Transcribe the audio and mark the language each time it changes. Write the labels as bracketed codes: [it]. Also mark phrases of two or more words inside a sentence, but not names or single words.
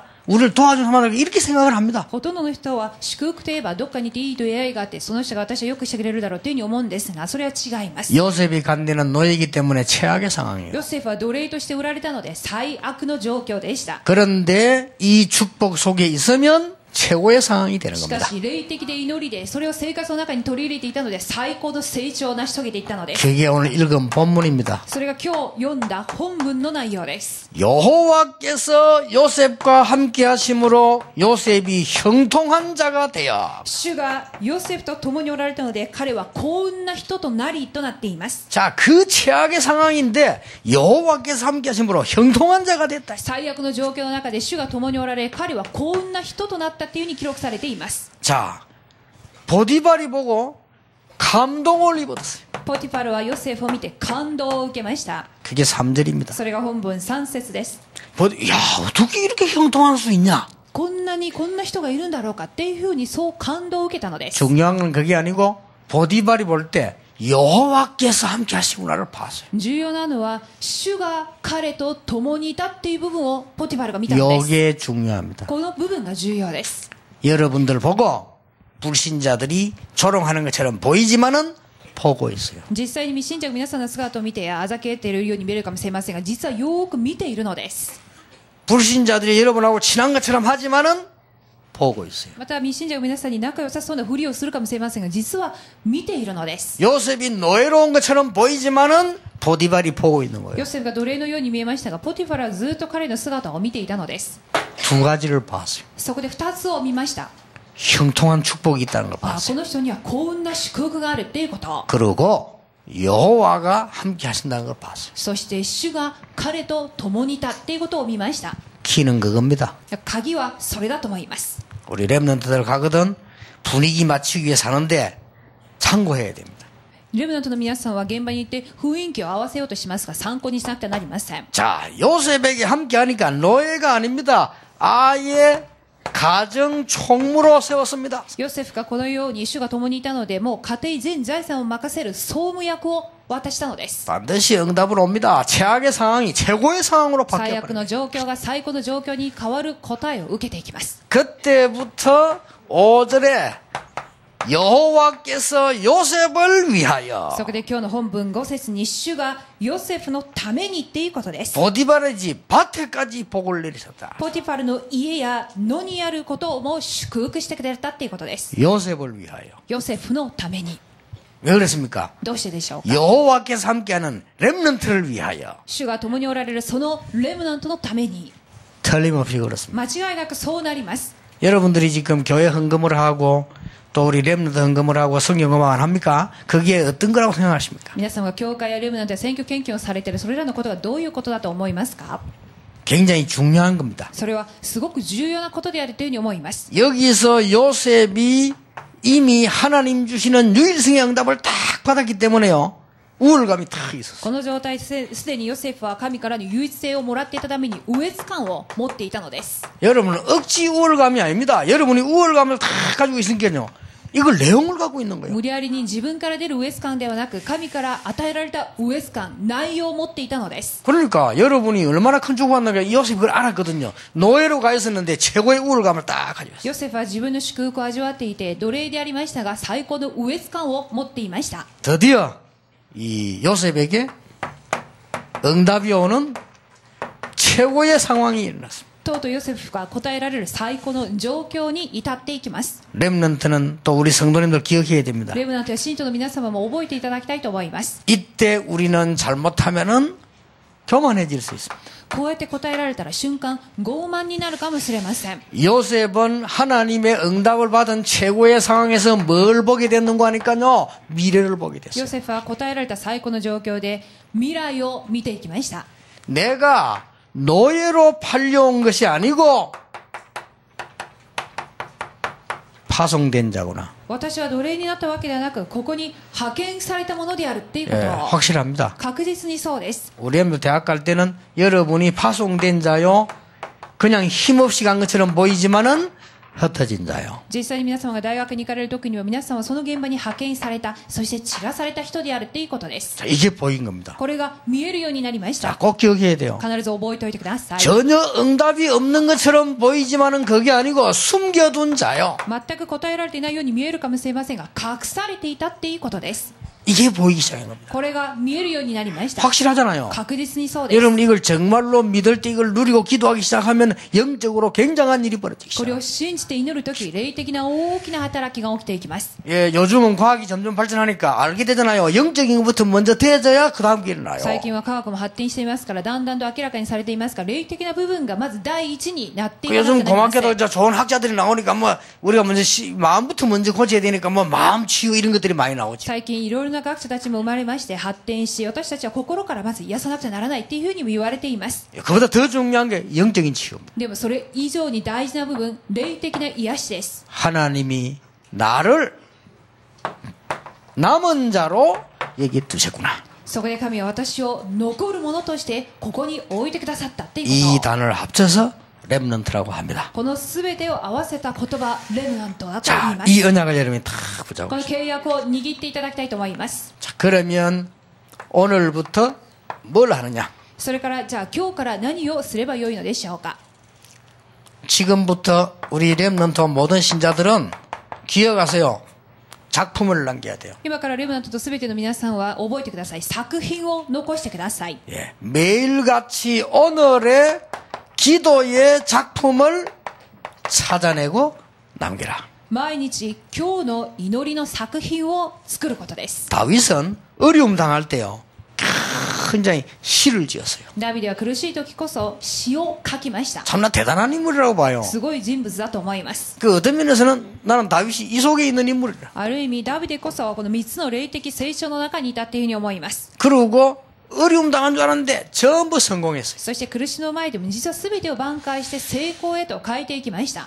[ko] 우리를 도와주는 사람을 만날 것이다. 이렇게 생각을 합니다. [ja] ほとんどの人は祝福といえばどっかにいていい出会いがあってその人が私をよくしてくれるだろうというふうに思うんですがそれは違います。 [ko] 요셉이 간 데는 노예이기 때문에 최악의 상황이에요. [ja] ヨセフは奴隷として売られたので最悪の状況でした。 [ko] 그런데 이 축복 속에 있으면 최고의 상황이 되는 [ja] しか [ko] 겁니다. [ja] し霊的で祈りでそれを生活の中に取り入れていたので最高の成長を成し遂げていったのです。 [ko] 그게 오늘 읽은 본문입니다. [ja] それが今日読んだ本文の内容です。 [ko] 여호와께서 요셉과 함께 하심으로 요셉이 형통한 자가 되어. [ja] 主がヨセフと共におられたので彼は幸運な人となりとなっています。 [ko] 자, 그 최악의 상황인데 여호와께서 함께 하심으로 형통한 자가 됐다. [ja] 最悪の状況の中で主が共におられ彼は幸運な人となったというふうに記録されています。 [ko] 자, 보디발이 보고 감동을 입었어요. [ja] ポティファルはヨセフを見て感動を受けました。 [ko] 그게 3절입니다. [ja] それが本文3節です。 [ko] 야, 어떻게 이렇게 형통할 수 있냐? [ja] こんな人がいるんだろうかっていうふうにそう感動を受けたのです。 [ko] 중요한 건 그게 아니고 보디발이 볼 때 여호와께서 함께 하시구나를 봤어요. [ja] 重要なのは主が彼と共にいたっていう部分をポティファルが見たのです。 [ko] 이게 중요합니다. [ja] この部分が重要です。 [ko] 여러분들 보고 불신자들이 조롱하는 것처럼 보이지만은 보고 있어요. [ja] 実際に未信者が皆さんの姿を見てあざけているように見えるかもしれませんが実はよく見ているのです。 [ko] 불신자들이 여러분하고 친한 것처럼 하지만은 보고 있어요. [ja] また未信者が皆さんに仲良さそうなふりをするかもしれませんが実は見ているのです。 [ko] 요셉이 노예로운 것처럼 보이지만은 보디발이 보고 있는 거예요. [ja] ヨセフが奴隷のように見えましたがポティファルはずっと彼の姿を見ていたのです。 [ko] 두 가지를 봤어요. [ja] そこで2つを見ました。 [ko] 형통한 축복이 있다는 걸 [ja] こ [ko] 봤어요. [ja] の人には幸運な祝福があるっていうこと。 [ko] 그리고 여호와가 함께 하신다는 걸 봤어요. [ja] そして主が彼と共にいたっていうことを見ました。 [ko] 키는 그겁니다. [ja] 鍵はそれだと思います。 [ko] 우리 랩런트들 가거든 분위기 맞추기 위해 사는데 참고해야 됩니다. [ja] レムナントの皆さんは現場に行って雰囲気を合わせようとしますが参考にしなくてはなりません。 [ko] 자, 요셉에게 함께 하니까 노예가 아닙니다. 아예 가정 총무로 세웠습니다. [ja] ヨセフがこのように主が共にいたので、もう家庭全財産を任せる総務役を渡したのです。 [ko] 반드시 응답을 옵니다. 최악의 상황이 최고의 상황으로 [ja] 最悪 [ko] 바뀌어버립니다. [ja] の状況が最高の状況に変わる答えを受けていきます。 [ko] 그때부터 5절에 여호와께서 요셉을 위하여 [ja] そこで今日の本文5節に主がヨセフのためにっていうことです。 [ko] 보디발의 집 밭에까지 복을 내리셨다. [ja] ポティファルの家や野にあることも祝福してくれたっていうことです。 [ko] 요셉을 위하여. [ja] ヨセフのために。 [ko] 왜 그랬습니까? [ja] どうしてでしょうか。 [ko] 여호와께서 함께하는 렘넌트를 위하여. [ja] 主が共におられるそのレムナントのために。 [ko] 틀림없이 그렇습니다. [ja] 間違いなくそうなります。 [ko] 여러분들이 지금 교회 헌금을 하고 또 우리 렘넌트 헌금을 하고 성경 음악을 합니까? 그게 어떤 거라고 생각하십니까? [ja] 皆さんが教会やレムナントや選挙献金をされているそれらのことがどういうことだと思いますか。 [ko] 굉장히 중요한 겁니다. [ja] それはすごく重要なことであるというふうに思います。 [ko] 여기서 요셉이 이미 하나님 주시는 유일성의 응답을 딱 받았기 때문에요. 우월감이 탁 있었어요. [ja] この状態すでにヨセフは神からの唯一性をもらっていたために優越感を持っていたのです。 [ko] 여러분은 억지 우월감이 아닙니다. 여러분이 우월감을 다 가지고 있으니까요. 이걸 내용을 갖고 있는 거예요. [ja] 無理やりに自分から出る優越感ではなく神から与えられた優越感、内容を持っていたのです。 [ko] 그러니까 여러분이 얼마나 큰 축복을 받는가 요셉이 그걸 알았거든요. 노예로 가 있었는데 최고의 우월감을 딱 가지고 있어요. [ja] ヨセフは自分の祝福を味わっていて奴隷でありましたが最高の優越感を持っていました。 [ko] 드디어 이 요셉에게 응답이 오는 최고의 상황이 일어났습니다. [ja] とうとうヨセフが答えられる最高の状況に至っていきます。 [ko] 렘넌트는 또 우리 성도님들 기억해야 됩니다. [ja] レムナントや信徒の皆様も覚えていただきたいと思います。 [ko] 이때 우리는 잘못하면은 교만해질 수 있습니다. [ja] こうやって答えられたら瞬間傲慢になるかもしれません。 [ko] 요셉은 하나님의 응답을 받은 최고의 상황에서 뭘 보게 됐는가 하니까요. 미래를 보게 [ja] ヨ [ko] 됐어요. [ja] セフは答えられた最高の状況で未来を見ていきました。 [ko] 내가 노예로 팔려온 것이 아니고 파송된 자구나. [ja] 私は奴隷になったわけではなくここに派遣されたものであるっていうこ [ko] 예, [ja] とを [ko] 확실합니다. [ja] 確実にそうです。 [ko] 우리 애들 대학 갈 때는 여러분이 파송된 자요. 그냥 힘없이 간 것처럼 보이지만은 흩어진 자요. [ja] 実際に皆様が大学に行かれる時には皆さんはその現場に派遣されたそして散らされた人であるっていうことです。 [ko] 자, 이게 보인 겁니다. [ja] これが見えるようになりまし [ko] 자, [ja] た。 [ko] 꼭 기억해야 돼요. [ja] 必ず覚えておいてください。 [ko] 전혀 응답이 없는 것처럼 보이지만은 그게 아니고 숨겨둔 자요. [ja] 全く答えられていないように見えるかもしれませんが隠されていたっていうことです。 [ko] 이게 보이기 시작한 겁니다. [ja] これが見えるようになりました。 [ko] 확실하잖아요. [ja] 確実にそうです。 [ko] 여러분 이걸 정말로 믿을 때 이걸 누리고 기도하기 시작하면 영적으로 굉장한 일이 벌어지기 [ja] これを [ko] 시작합니다. [ja] 信じて祈るとき、霊的な大きな働きが起きていきます。 [ko] 예, 요즘은 과학이 점점 발전하니까 알게 되잖아요. 영적인 것부터 먼저 되어져야 그 다음 게 일어나요. [ja] 最近は科学も発展していますから、だんだんと明らかにされていますが、霊的な部分がまず第一になっていかなく [ko] 요즘 [ja] てなりません。 [ko] 고맙게도 저 좋은 학자들이 나오니까 뭐 우리가 먼저 마음부터 먼저 고쳐야 되니까 뭐 마음 치유 이런 것들이 많이 나오죠. [ja] 最近いろいろな学者たちも生まれまして発展し、私たちは心からまず癒さなくちゃならないっていうふうにも言われています。 [ko] 그보다 더 중요한 게 영적인 치유입니다. [ja] でもそれ以上に大事な部分、霊的な癒しです。 [ko] 하나님이 나를 남은 자로 여기 두셨구나. [ja] そこで神は私を残るものとしてここに置いてくださったっていう [ko] 이 [ja] こと。 [ko] 단어를 합쳐서 렘넌트라고 합니다. [ja] この全てを合わせた言葉、レムナントだと言い [ko] 자, [ja] ます。 [ko] 이 언약을 여러분이 다 [ja] こ [ko] 붙잡고 [ja] の [ko] 계십니다. [ja] 契約を握っていただきたいと思います。 [ko] 자, 그러면 오늘부터 뭘 하느냐? [ja] それからじゃあ今日から何をすればよいのでしょうか。 [ko] 지금부터 우리 렘넌트 모든 신자들은 기억하세요. 작품을 남겨야 돼요. [ja] 今からレムナントと全ての皆さんは覚えてください。作品を残してください。 [ko] 예, 매일같이 오늘의 기도의 작품을 찾아내고 남겨라. [ja] 毎日今日の祈りの作品を作ることです。 [ko] 다윗은 어려움 당할 때요. 굉장히 시를 지었어요. [ja] ダビデは苦しい時こそ詩を書きました。 [ko] 참나 대단한 인물이라고 봐요. [ja] すごい人物だと思います。 [ko] 그 어떤 면에서는 나는 다윗이 이 속에 있는 인물이라. [ja] ある意味ダビデこそこの3つの霊的成長の中にいたっていうふうに思います。 [ko] 그러고 어려움 당한 줄 알았는데 전부 성공했어요. [ja] そして苦しみの前でも実は全てを挽回して成功へと変えていきました。